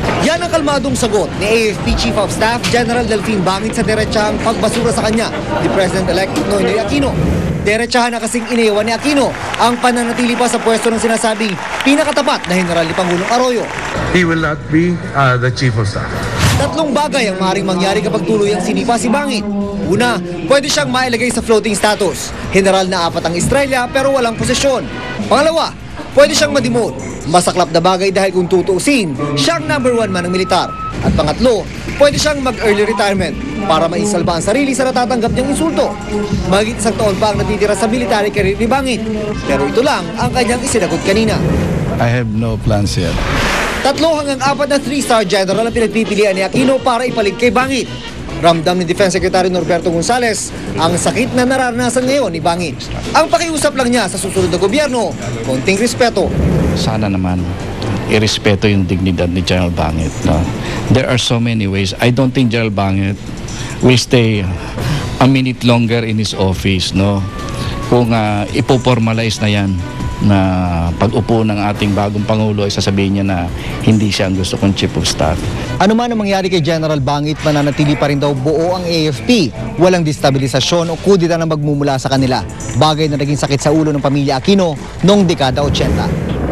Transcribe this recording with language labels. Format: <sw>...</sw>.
<tl>Yan ang kalmadong sagot ni AFP Chief of Staff General Delfin Bangit sa diretsahang pagbasura sa kanya ni President-elect Noynoy Aquino. Diretsahan na kasing iniwan ni Aquino ang pananatili pa sa pwesto ng sinasabing pinakatapat na General ni Pangulong Arroyo.</tl> <en>He will not be the Chief of Staff.</en> <tl>Tatlong bagay ang maaaring mangyari kapag tuluyang sinipa si Bangit. Una, pwede siyang mailagay sa floating status. General na 4 ang estrella pero walang posisyon. Pangalawa, pwede siyang ma-demote. Masaklap na bagay dahil kung tutuusin, siyang #1 man ng militar. At pangatlo, pwede siyang mag-early retirement para maisalba ang sarili sa natatanggap niyang insulto. Mahigit 1 taon pa ang natitira sa military career ni Bangit. Pero ito lang ang kanyang isinagot kanina.</tl> <en>I have no plans yet.</en> <tl>3 hanggang 4 na 3-star general ang pinagpipilian ni Aquino para ipalit kay Bangit. Ramdam ni Defense Secretary Norberto Gonzales ang sakit na nararanasan ngayon ni Bangit. Ang pakiusap lang niya sa susunod na gobyerno, konting respeto. Sana naman irespeto yung dignidad ni General Bangit. No?</tl> <en>There are so many ways. I don't think General Bangit will stay a minute longer in his office. No?</en> <tl>Kung ipoformalize na yan na pag-upo ng ating bagong Pangulo ay sasabihin niya na hindi siya ang gusto kong Chief of Staff. Ano man ang mangyari kay General Bangit, mananatili pa rin daw buo ang AFP. Walang destabilisasyon o kudita na magmumula sa kanila. Bagay na naging sakit sa ulo ng pamilya Aquino noong dekada 80.</tl>